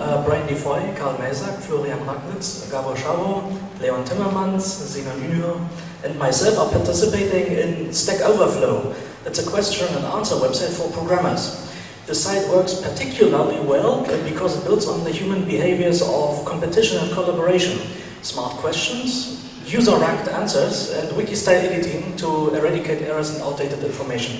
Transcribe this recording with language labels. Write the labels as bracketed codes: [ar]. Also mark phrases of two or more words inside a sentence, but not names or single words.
[en] Brian Defoy, Karl Maysak, Florian Ragnitz, Gabor Scharo, Leon Timmermans, Zeno Nünür, and myself are participating in Stack Overflow. It's a question and answer website for programmers. The site works particularly well because it builds on the human behaviors of competition and collaboration. Smart questions, user-ranked answers, and wiki-style editing to eradicate errors and outdated information.